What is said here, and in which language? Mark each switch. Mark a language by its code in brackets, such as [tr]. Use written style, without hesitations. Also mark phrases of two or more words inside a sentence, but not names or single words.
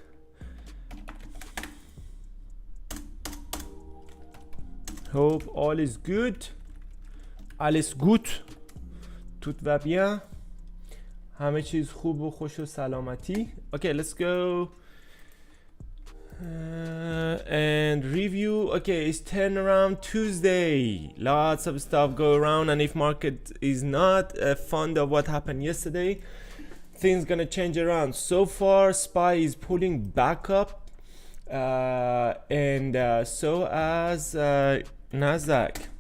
[en] Hope all is good. [de] Alles gut. [fr] Tout va bien. [fa] همه چیز خوب و خوش و سلامتی. [en] Okay, let's go and review. Okay, it's turnaround Tuesday. Lots of stuff go around, and if market is not fond of what happened yesterday, things gonna change around. So far, SPY is pulling back up, and so as Nasdaq.